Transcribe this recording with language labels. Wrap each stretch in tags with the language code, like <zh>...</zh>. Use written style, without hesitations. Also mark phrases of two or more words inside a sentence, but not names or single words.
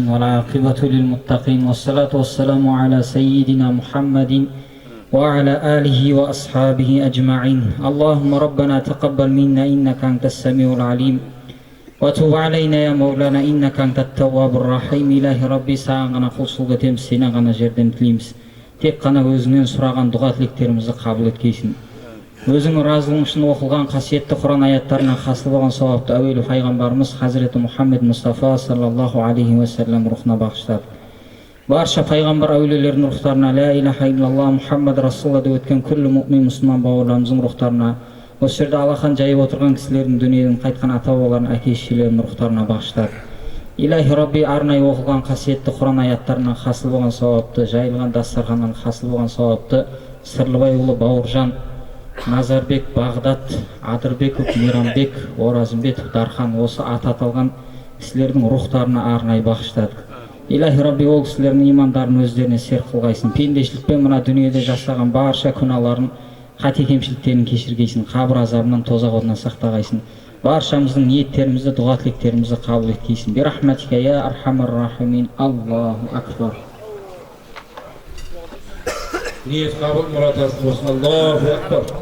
<ar>والعاقبة للمتقين والصلاة والسلام على سيدنا محمد وعلى آله وأصحابه أجمعين. اللهم ربنا تقبل منا إنك أنت السميع العليم وتب علينا يا مولانا إنك أنت التواب الرحيم. إلهي ربي</ar> <kk>саған ғана құлшылық етеміз, сенен ғана жерден тілейміз. Тек қана өзіңнен сұраған дұға тілектерімізді қабыл еткейсің. Өзіңнің разылығың үшін оқылған қасиетті Құран аяттарына хасыл болған сауапты әуелі пайғамбарымыз Хазіреті Мұхаммед Мұстафа</kk> <ar>صلى الله عليه وسلم</ar> <kk>рухына бағыштап, барша пайғамбар әулиелердің рухтарына,</kk> <ar>لا إله إلا الله محمد رسول الله</ar> <kk>деп өткен күллі мұъмин мұсылман бауырларымыздың рухтарына, осы жерде алақан жайып отырған кісілердің дүниеден қайтқан ата-бабаларының әке-шешелерінің рухтарына бағыштап,</kk> <ar>إلهي ربي</ar> <kk>arnay оқылған қасиетті Құран аяттарынан хасыл болған сауапты, жайылған дастарханнан хасыл болған сауапты Сырлыбайұлы Бауыржан, Назарбек, Бағдат, Адырбеков, Мейрамбек, Оразымбетов, Дархан осы аты аталған кісілердің рухтарына арнай бағыштадық.</kk> <ar>إلهي ربي</ar> <kk>ол кісілердің имандарын өздеріне серік қылғайсын. Пендешілікпен мына дүниеде жасаған барша күнәларын, қате кемшіліктерін кешіргейсін. Қабір азабынан, тозақ отынан сақтағайсын. Баршамыздың ниеттерімізді, дұға тілектерімізді қабыл еткейсін.</kk> <ar>برحمتك يا أرحم الراحمين. الله أكبر.</ar> <tr>Niyet kabul murat olsun.</tr> <ar>الله أكبر.</ar>